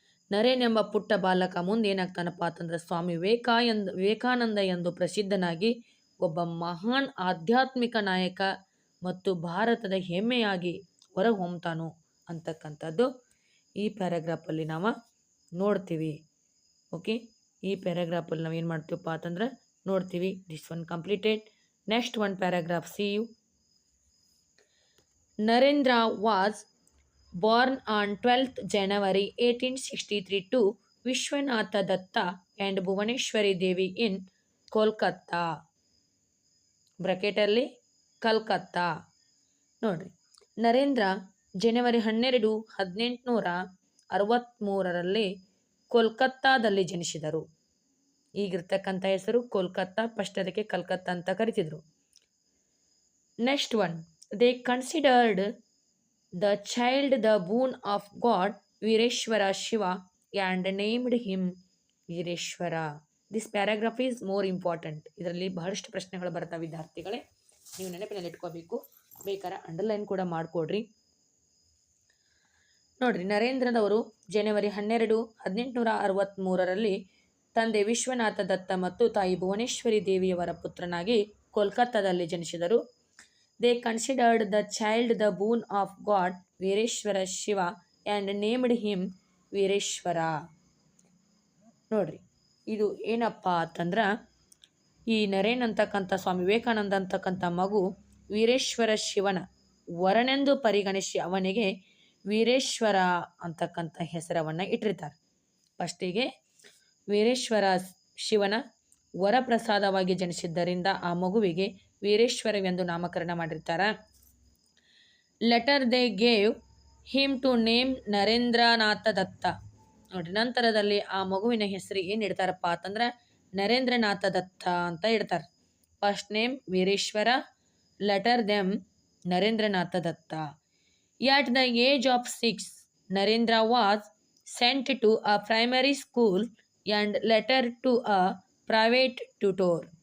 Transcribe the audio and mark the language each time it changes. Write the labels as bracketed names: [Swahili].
[Kannada] ನರೇನ್ ಎಂಬ ಪುಟ್ಟ ಬಾಲಕ ಮುಂದೆ ಏನಾಗ್ತಾನಪ್ಪ ಅಂತಂದ್ರೆ ಸ್ವಾಮಿ ವಿವೇಕಾನಂದ ಎಂದು ಪ್ರಸಿದ್ಧನಾಗಿ ಒಬ್ಬ ಮಹಾನ್ ಆಧ್ಯಾತ್ಮಿಕ ನಾಯಕ ಮತ್ತು ಭಾರತದ ಹೆಮ್ಮೆಯಾಗಿ ಹೊರಹೊಮ್ತಾನು ಅಂತಕ್ಕಂಥದ್ದು ಈ ಪ್ಯಾರಾಗ್ರಾಫಲ್ಲಿ ನಾವು ನೋಡ್ತೀವಿ. ಓಕೆ, ಈ ಪ್ಯಾರಾಗ್ರಾಫಲ್ಲಿ ನಾವು ಏನು ಮಾಡ್ತೀವಪ್ಪ ಅಂತಂದ್ರೆ ನೋಡ್ತೀವಿ. [English] This one completed. Next one paragraph, see you. Narendra was born on 12th January 1863 to Vishwanatha Datta and Bhuvaneshwari Devi in Kolkata. [Kannada] ಬ್ರಾಕೆಟಲ್ಲಿ Calcutta. ನೋಡ್ರಿ, ನರೇಂದ್ರ ಜನವರಿ 12, 1863ರಲ್ಲಿ ಕೋಲ್ಕತ್ತಾದಲ್ಲಿ ಜನಿಸಿದರು. ಈಗಿರ್ತಕ್ಕಂಥ ಹೆಸರು ಕೋಲ್ಕತ್ತಾ, ಫಸ್ಟ್ ಅದಕ್ಕೆ ಕಲ್ಕತ್ತಾ ಅಂತ ಕರಿತಿದ್ರು. [English] Next one, they considered the child the boon of God Vireshwara Shiva and named him Vireshwara. This paragraph is more important. [Kannada] ಇದರಲ್ಲಿ ಬಹಳಷ್ಟು ಪ್ರಶ್ನೆಗಳು ಬರ್ತಾವೆ ವಿದ್ಯಾರ್ಥಿಗಳೇ, ನೀವು ನೆನಪಿನಲ್ಲಿ ಇಟ್ಕೋಬೇಕು, ಬೇಕಾದ್ರೆ ಅಂಡರ್ಲೈನ್ ಕೂಡ ಮಾಡಿಕೊಡ್ರಿ. ನೋಡ್ರಿ, ನರೇಂದ್ರದವರು ಜನವರಿ 12, 1863ರಲ್ಲಿ ತಂದೆ ವಿಶ್ವನಾಥ ದತ್ತ ಮತ್ತು ತಾಯಿ ಭುವನೇಶ್ವರಿ ದೇವಿಯವರ ಪುತ್ರನಾಗಿ ಕೋಲ್ಕತ್ತಾದಲ್ಲಿ ಜನಿಸಿದರು. [English] They considered the child the boon of God Vireshwara Shiva and named him Vireshwara. [Kannada] ನೋಡ್ರಿ, ಇದು ಏನಪ್ಪ ಅಂತಂದ್ರೆ ಈ ನರೇನ್ ಅಂತಕ್ಕಂಥ ಸ್ವಾಮಿ ವಿವೇಕಾನಂದ ಅಂತಕ್ಕಂಥ ಮಗು ವೀರೇಶ್ವರ ಶಿವನ ವರನೆಂದು ಪರಿಗಣಿಸಿ ಅವನಿಗೆ ವೀರೇಶ್ವರ ಅಂತಕ್ಕಂಥ ಹೆಸರವನ್ನು ಇಟ್ಟಿರ್ತಾರೆ. ಫಸ್ಟಿಗೆ ವೀರೇಶ್ವರ ಶಿವನ ವರಪ್ರಸಾದವಾಗಿ ಜನಿಸಿದ್ದರಿಂದ ಆ ಮಗುವಿಗೆ ವೀರೇಶ್ವರವೆಂದು ನಾಮಕರಣ ಮಾಡಿರ್ತಾರೆ. [English] Later they gave him to name Narendranath Datta. [Kannada] ನೋಡ್ರಿ, ನಂತರದಲ್ಲಿ ಆ ಮಗುವಿನ ಹೆಸರು ಏನು ಇಡ್ತಾರಪ್ಪ ಅಂತಂದ್ರೆ ನರೇಂದ್ರನಾಥ ದತ್ತ ಅಂತ ಇಡ್ತಾರೆ. [English] First name Vireshwar, later them Narendranath Datta. At the age of 6, Narendra was sent to a primary school and later to a private tutor.